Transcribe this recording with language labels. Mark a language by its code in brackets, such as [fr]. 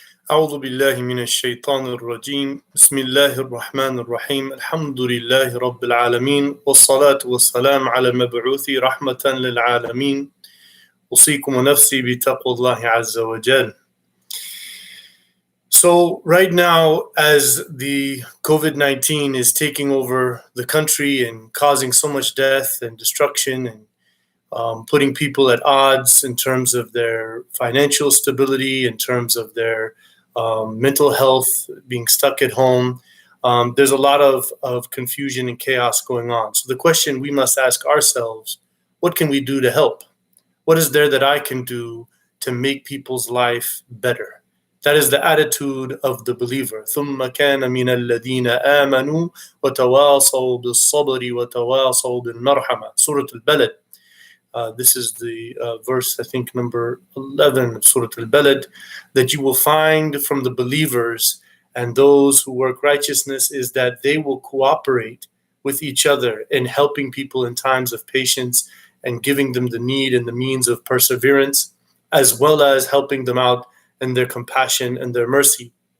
[ar] أعوذ بالله من الشيطان الرجيم بسم الله الرحمن الرحيم الحمد لله رب العالمين والصلاة والسلام على المبعوث رحمة للعالمين أوصيكم ونفسي بتقوى الله عز وجل. [en] So right now, as the COVID-19 is taking over the country and causing so much death and destruction and putting people at odds in terms of their financial stability, in terms of their mental health, being stuck at home. There's a lot of confusion and chaos going on. So the question we must ask ourselves, what can we do to help? What is there that I can do to make people's life better? That is the attitude of the believer. [ar] ثُمَّ كَانَ مِنَ الَّذِينَ آمَنُوا وَتَوَاصَوْا بِالصَّبْرِ وَتَوَاصَوْا بِالْمَرْحَمَةِ Surah Al-Balad. [en] This is the verse, I think, number 11 of Surah Al-Balad, that you will find from the believers and those who work righteousness is that they will cooperate with each other in helping people in times of patience and giving them the need and the means of perseverance, as well as helping them out in their compassion and their mercy.